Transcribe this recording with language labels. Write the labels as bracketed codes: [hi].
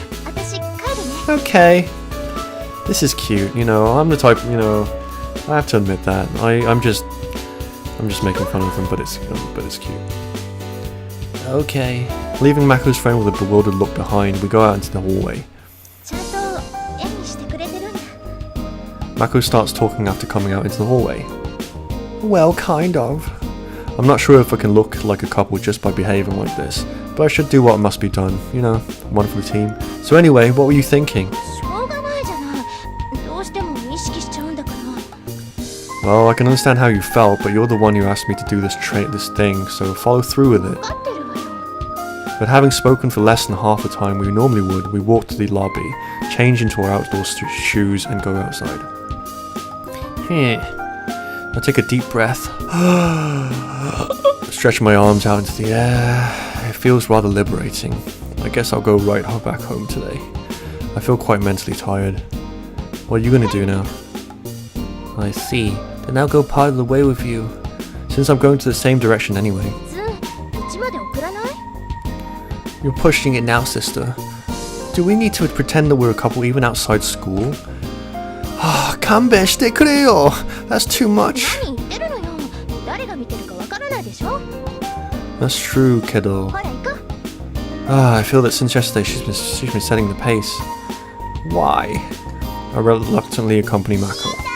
[ja] 私帰るね。 [en] Okay. This is cute, you know, I'm the type, you know, I have to admit that. I'm just making fun of them, but it's cute. Okay. Leaving Mako's friend with a bewildered look behind, we go out into the hallway. [ja] ちゃんと演技してくれてるんだ。 [en] Mako starts talking after coming out into the hallway. Well, kind of. I'm not sure if I can look like a couple just by behaving like this, but I should do what must be done, you know, one for the team. So anyway, what were you thinking? [ja] しょうがないじゃない。どうしても意識しちゃうんだから。 [en] Well, I can understand how you felt, but you're the one who asked me to do this thing, so follow through with it. [ja] 分かってるわよ。 [en] But having spoken for less than half the time we normally would, we walk to the lobby, change into our outdoor shoes, and go outside. I take a deep breath, Stretch my arms out into the air. It feels rather liberating. I guess I'll go right back home today. I feel quite mentally tired. What are you gonna do now? I see. Then I'll go part of the way with you. Since I'm going to the same direction anyway. [ja] ズン、うちまで送らない？ [en] You're pushing it now, sister. Do we need to pretend that we're a couple even outside school? Ah, [ja] kanben shite kureyo! [en] That's too much. [ja] 何言ってるのよ。誰が見てるかわからないでしょ。 [en] That's true, kiddo. [ja] ほら行こう。 [en] I feel that since yesterday she's been setting the pace. Why? I reluctantly accompany Mako.